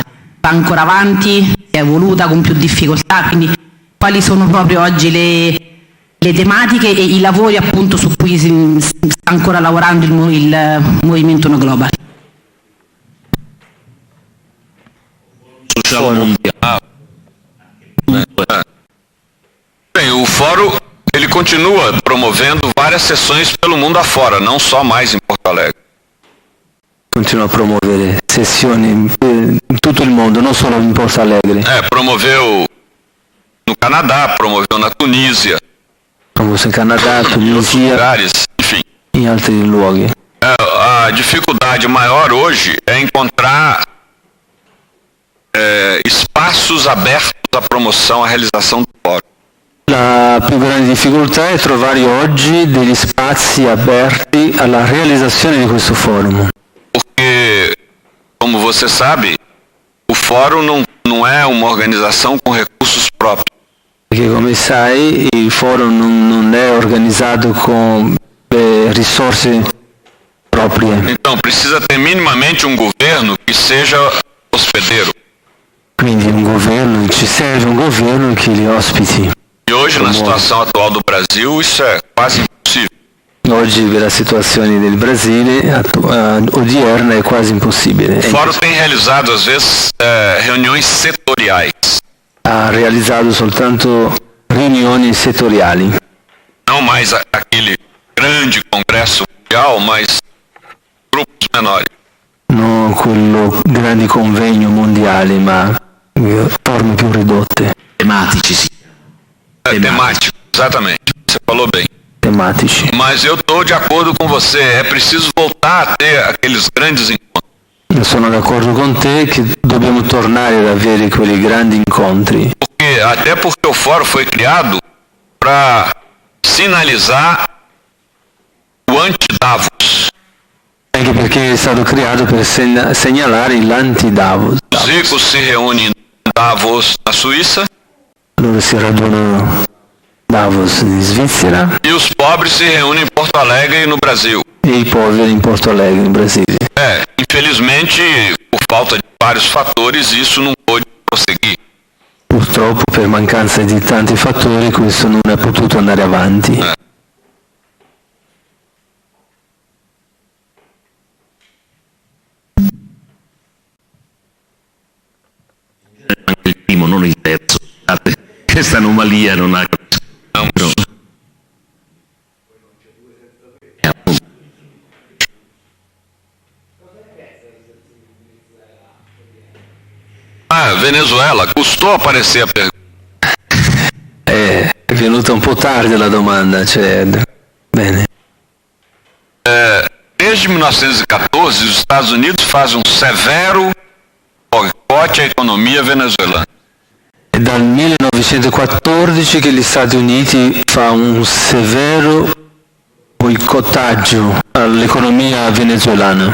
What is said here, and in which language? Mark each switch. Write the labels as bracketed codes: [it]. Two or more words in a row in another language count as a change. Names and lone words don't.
[it] Va ancora avanti, si è evoluta con più difficoltà, quindi quali sono proprio oggi le tematiche e i lavori appunto su cui sta ancora lavorando il movimento No Global? Social mondiale. [pt] Bem, o fórum ele continua promovendo várias sessões pelo mundo afora, não só mais em Porto Alegre. [it] Continua a promuovere sessioni in tutto il mondo, non solo in Porto Alegre. [pt] Promoveu no Canadá, promoveu na Tunísia, [it] Promosso in Canada, [pt] em outros [it] Tunisia, [pt] lugares, enfim. [it] in altri luoghi. [pt] A dificuldade maior hoje é encontrar espaços abertos à promoção, à realização do fórum. [it] La più grande difficoltà è trovare oggi degli spazi aperti alla realizzazione di questo forum. [pt] Porque, como você sabe, o fórum não é uma organização com recursos próprios. [it] Perché come sai il forum non è organizzato con risorse proprie. [pt] Então, precisa ter minimamente um governo que seja hospedeiro. [it] Quindi ci serve un governo che li ospiti. [pt] E hoje, na situação atual do Brasil, isso é quase impossível. [it] Oggi per la situazione del Brasile odierna è quasi impossibile. [pt] O fórum tem realizado, às vezes, reuniões setoriais. [it] Ha realizzato soltanto riunioni settoriali. [pt] Não mais aquele grande congresso mundial, mas grupos menores. [it] non quello grandi convegno mondiale, ma forme più ridotte, Tematici, sì. [pt] Temático, exatamente. Você falou bem. [it] tematici. [pt] Mas eu estou de acordo com você. É preciso voltar a ter aqueles grandes encontros. [it] Io sono d'accordo con te che dobbiamo tornare ad avere quei grandi incontri, [pt] Até porque o fórum foi criado para sinalizar o anti-Davos. [it] anche perché è stato creato per segnalare l'anti-Davos. [pt] Os ricos se reúnem em Davos, na Suíça, [it] Loro si radunano a Davos in Svizzera [pt] e os pobres se reúnem em Porto Alegre e no Brasil. [it] e i poveri in Porto Alegre, in Brasile. [pt] Infelizmente, por falta de vários fatores, isso não pôde prosseguir. [it] Purtroppo per mancanza di tanti fattori questo non è potuto andare avanti. Il primo, non il terzo. Scusate, questa anomalia non ha... No. Appunto. [pt] Venezuela, custou aparecer a pergunta. [it] È venuta un po' tardi la domanda, cioè... Bene. [pt] Desde 1914, os Estados Unidos fazem severo boicote à economia venezuelana. [it] È dal 1914 che gli Stati Uniti fa un severo boicottaggio all'economia venezuelana.